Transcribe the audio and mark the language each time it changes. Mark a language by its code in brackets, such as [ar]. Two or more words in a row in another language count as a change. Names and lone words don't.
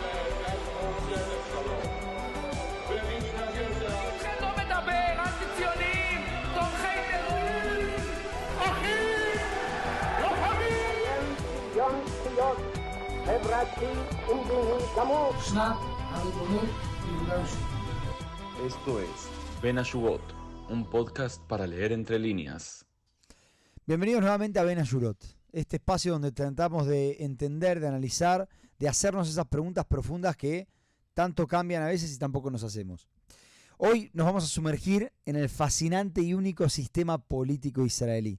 [he] איתכם לא מדבר, אנטי-ציונים, תומכי טרור, אחים, לוחמים. שוויון זכויות חברתי ומדיני גמור. שנת הריבונות ביהודה ושומרון. [es] Esto es Ben Ashurot, un podcast para leer entre líneas. Bienvenidos nuevamente a Ben Ashurot, este espacio donde tratamos de entender, de analizar, de hacernos esas preguntas profundas que tanto cambian a veces y tampoco nos hacemos. Hoy nos vamos a sumergir en el fascinante y único sistema político israelí.